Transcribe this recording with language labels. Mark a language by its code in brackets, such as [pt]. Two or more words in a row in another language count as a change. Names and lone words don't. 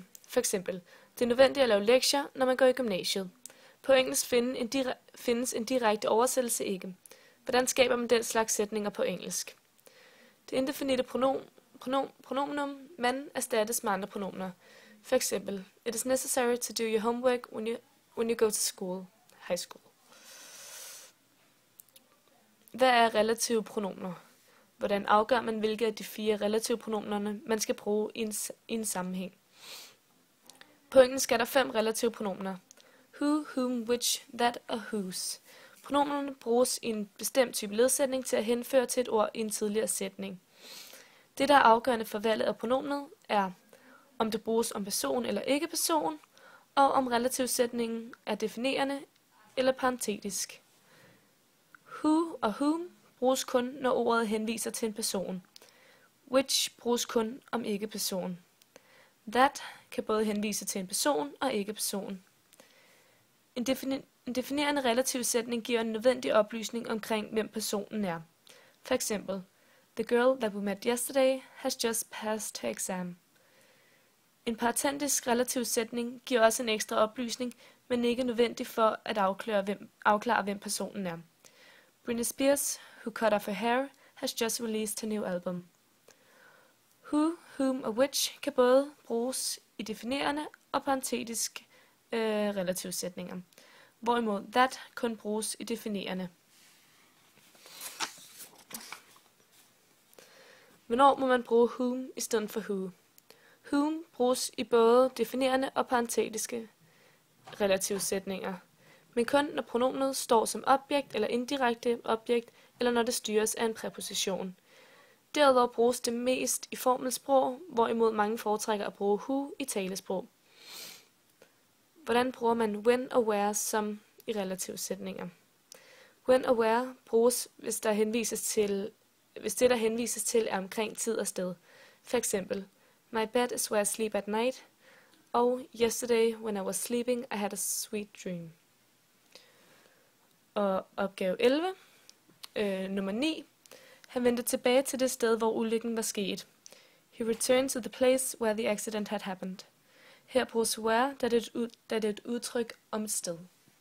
[da] For eksempel, det er nødvendigt at lave lektier, når man går i gymnasiet. På engelsk findes en direkte oversættelse ikke. Hvordan skaber man den slags sætninger på engelsk? Det indefinitte pronomen man erstattes med andre pronomener. For eksempel, [en] it is necessary to do your homework when you go to school, high school. [da] Hvad er relative pronomener? Hvordan afgør man, hvilke af de 4 relative pronomenerne man skal bruge i en sammenhæng? På engelsk er der 5 relative pronomener. [en] Who, whom, which, that og whose. [da] Pronomenerne bruges i en bestemt type ledsætning til at henføre til et ord i en tidligere sætning. Det, der er afgørende for valget af pronomenet, er, om det bruges om person eller ikke-person, og om relativsætningen er definerende eller parentetisk. Who og whom bruges kun, når ordet henviser til en person. Which bruges kun om ikke-person. That kan både henvise til en person og ikke-person. En definerende relativsætning giver en nødvendig oplysning omkring, hvem personen er. For eksempel, [en] the girl that we met yesterday has just passed her exam. [da] En parentetisk relativsætning giver også en ekstra oplysning, men ikke nødvendig for at afklare, hvem personen er. [en] Britney Spears, who cut off her hair, has just released her new album. [da] Who, whom og which kan både bruges i definerende og parentetisk relativsætninger, hvorimod that kun bruges i definerende. Hvornår må man bruge whom i stedet for who? Whom bruges i både definerende og parentetiske relativsætninger, men kun når pronomenet står som objekt eller indirekte objekt, eller når det styres af en præposition. Derudover bruges det mest i formelsprog, hvorimod mange foretrækker at bruge who i talesprog. Hvordan bruger man when og where som i relativsætninger? When og where bruges, hvis det, der henvises til, er omkring tid og sted. For eksempel, [en] my bed is where I sleep at night, Og yesterday, when I was sleeping, I had a sweet dream. [da] Og opgave 11, nummer 9. Han vendte tilbage til det sted, hvor ulykken var sket. [en] He returned to the place where the accident had happened. [da] Her bruges where, da det er et udtryk om et sted.